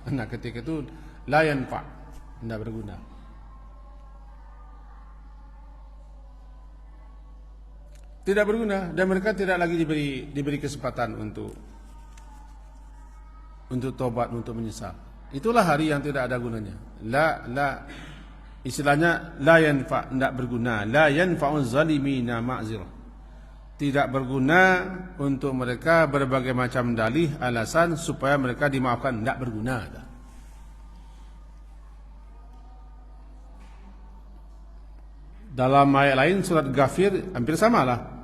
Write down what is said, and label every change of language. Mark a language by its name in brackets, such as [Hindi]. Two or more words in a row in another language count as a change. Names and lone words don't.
[Indonesian] Nah, ketika itu [Arabic] لا ينفع', [Indonesian] tidak berguna. Tidak berguna, dan mereka tidak lagi diberi kesempatan untuk tobat, untuk menyesal. Itulah hari yang tidak ada gunanya. Istilahnya [Arabic] لا ينفع', [Indonesian] tidak berguna. [Arabic] لا ينفع الظالمين معذرة. [Indonesian] Tidak berguna untuk mereka berbagai macam dalih, alasan supaya mereka dimaafkan, tidak berguna. Dalam ayat lain surat Ghafir hampir samalah.